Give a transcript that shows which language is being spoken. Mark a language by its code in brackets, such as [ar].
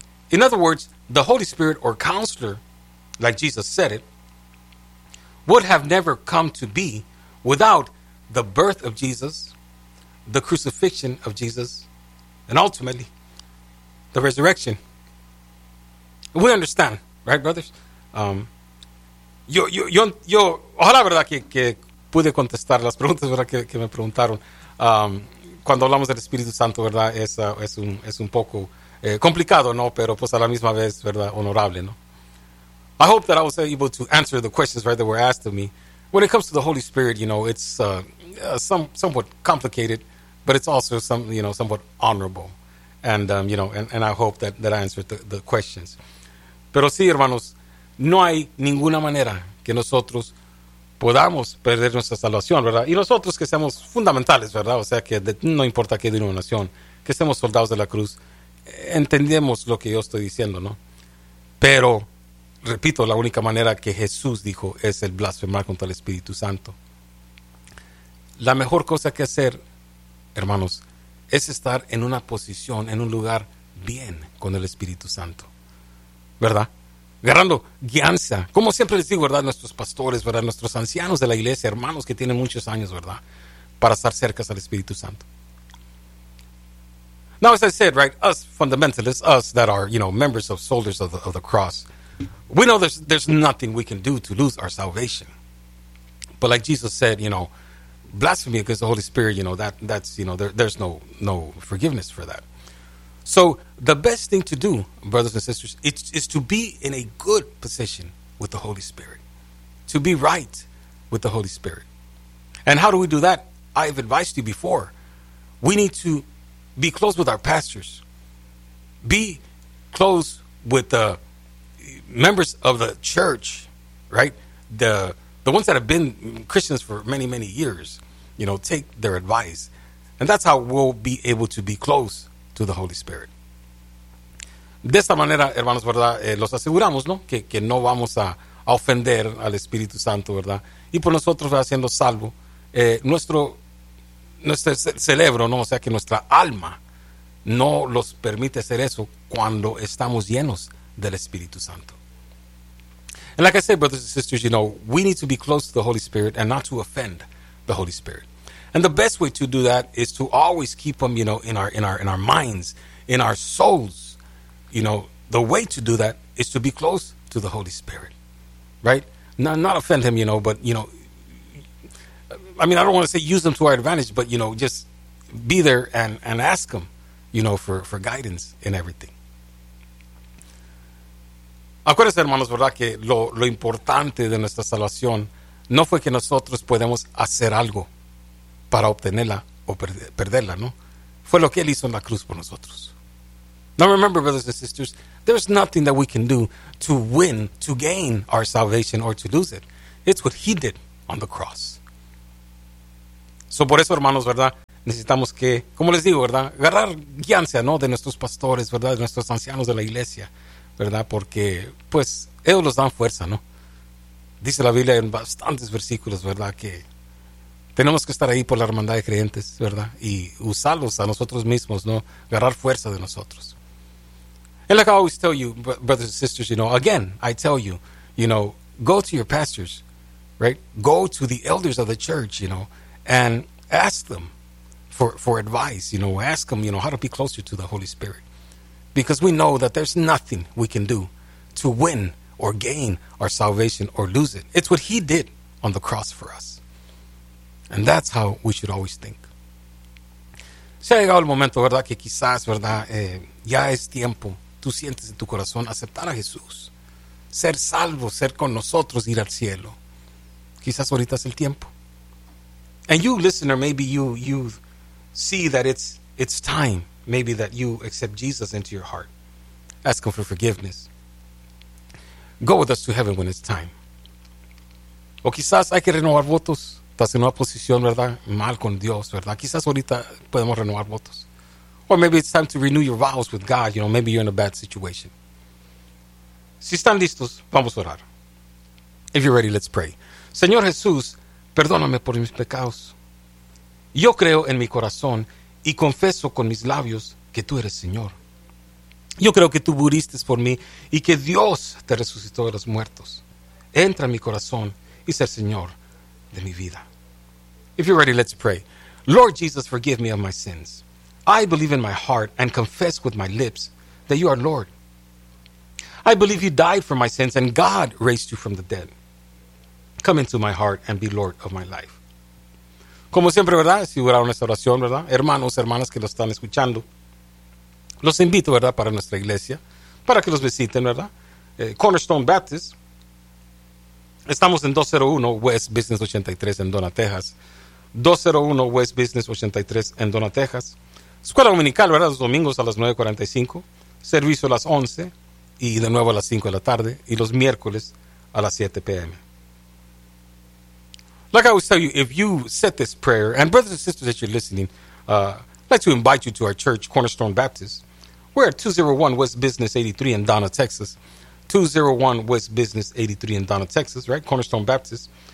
[en] In other words, the Holy Spirit or Counselor, like Jesus said it, would have never come to be without the birth of Jesus, the crucifixion of Jesus, and ultimately, the resurrection. We understand, right, brothers? [es] Yo, ojalá, verdad, que pude contestar las preguntas, verdad, que me preguntaron. Cuando hablamos del Espíritu Santo, verdad, es un poco complicado, ¿no? Pero pues a la misma vez, verdad, honorable, ¿no? [en] I hope that I was able to answer the questions, right, that were asked of me. When it comes to the Holy Spirit, you know, it's somewhat complicated, but it's also somewhat honorable. And, and I hope that I answered the questions. [es] Pero sí, hermanos, no hay ninguna manera que nosotros podamos perder nuestra salvación, ¿verdad? Y nosotros que seamos fundamentales, ¿verdad? O sea, que no importa qué denominación, que seamos soldados de la cruz, entendemos lo que yo estoy diciendo, ¿no? Pero, repito, la única manera que Jesús dijo es el blasfemar contra el Espíritu Santo. La mejor cosa que hacer, hermanos, es estar en una posición, en un lugar bien con el Espíritu Santo, ¿verdad? Agarrando guianza, como siempre les digo, ¿verdad? Nuestros pastores, ¿verdad? Nuestros ancianos de la iglesia, hermanos que tienen muchos años, ¿verdad? Para estar cerca al Espíritu Santo. [en] Now, as I said, right, us fundamentalists, us that are, you know, members of soldiers of the cross, we know there's nothing we can do to lose our salvation. But like Jesus said, you know, blasphemy against the Holy Spirit, you know, that's, you know, there's no forgiveness for that. So the best thing to do, brothers and sisters, is to be in a good position with the Holy Spirit, to be right with the Holy Spirit. And how do we do that? I've advised you before. We need to be close with our pastors, be close with the members of the church, right? The ones that have been Christians for many, many years, you know, take their advice. And that's how we'll be able to be close to the Holy Spirit. [es] De esta manera, hermanos, ¿verdad? Los aseguramos, ¿no? Que no vamos a ofender al Espíritu Santo, ¿verdad? Y por nosotros, ¿verdad? Siendo salvo, nuestro cerebro, ¿no? O sea, que nuestra alma no los permite hacer eso cuando estamos llenos del Espíritu Santo. [en] And like I said, brothers and sisters, you know, we need to be close to the Holy Spirit and not to offend the Holy Spirit. And the best way to do that is to always keep them, you know, in our minds, in our souls. You know, the way to do that is to be close to the Holy Spirit, right? Not offend him, you know, but, you know, I mean, I don't want to say use them to our advantage, but, you know, just be there and ask him, you know, for guidance in everything. [es] Acuérdense, hermanos, ¿verdad? Que lo importante de nuestra salvación no fue que nosotros podemos hacer algo para obtenerla o perderla, ¿no? Fue lo que Él hizo en la cruz por nosotros. [en] Now remember, brothers and sisters, there's nothing that we can do to win, to gain our salvation or to lose it. It's what He did on the cross. [es] So, por eso, hermanos, ¿verdad? Necesitamos que, como les digo, ¿verdad? Agarrar guianza, ¿no? De nuestros pastores, ¿verdad? De nuestros ancianos de la iglesia, ¿verdad? Porque, pues, ellos nos dan fuerza, ¿no? Dice la Biblia en bastantes versículos, ¿verdad? Que tenemos que estar ahí por la hermandad de creyentes, ¿verdad? Y usarlos a nosotros mismos, ¿no? Agarrar fuerza de nosotros. [en] And like I always tell you, brothers and sisters, you know, again, I tell you, you know, go to your pastors, right? Go to the elders of the church, you know, and ask them for advice, you know, ask them, you know, how to be closer to the Holy Spirit. Because we know that there's nothing we can do to win or gain our salvation or lose it. It's what he did on the cross for us. And that's how we should always think. [es] Se ha llegado el momento, ¿verdad? Que quizás, ¿verdad? Ya es tiempo. Tú sientes en tu corazón aceptar a Jesús, ser salvo, ser con nosotros, ir al cielo. Quizás ahorita es el tiempo. [en] And you, listener, maybe you see that it's time, maybe that you accept Jesus into your heart. Ask him for forgiveness. Go with us to heaven when it's time. [es] O quizás hay que renovar votos. Estás en una posición, ¿verdad? Mal con Dios, ¿verdad? Quizás ahorita podemos renovar votos. [en] Or maybe it's time to renew your vows with God. You know, maybe you're in a bad situation. [es] Si están listos, vamos a orar. [en] If you're ready, let's pray. [es] Señor Jesús, perdóname por mis pecados. Yo creo en mi corazón y confieso con mis labios que tú eres Señor. Yo creo que tú muriste por mí y que Dios te resucitó de los muertos. Entra en mi corazón y sé Señor de mi vida. [en] If you're ready, let's pray. Lord Jesus, forgive me of my sins. I believe in my heart and confess with my lips that you are Lord. I believe you died for my sins and God raised you from the dead. Come into my heart and be Lord of my life. [es] Como siempre, ¿verdad? Si oraron esta oración, ¿verdad? Hermanos, hermanas que lo están escuchando, los invito, ¿verdad? Para nuestra iglesia, para que los visiten, ¿verdad? Cornerstone Baptist. Estamos en 201 West Business 83 en Donna, Texas. 201 West Business 83 en Donna, Texas. Escuela Dominical, ¿verdad? Los domingos a las 9:45, servicio a las 11 y de nuevo a las 5 de la tarde y los miércoles a las 7 p.m. [en] Like I always tell you, if you said this prayer, and brothers and sisters that you're listening, I'd like to invite you to our church, Cornerstone Baptist. We're at 201 West Business 83 in Donna, Texas. 201 West Business 83 in Donna, Texas, right? Cornerstone Baptist.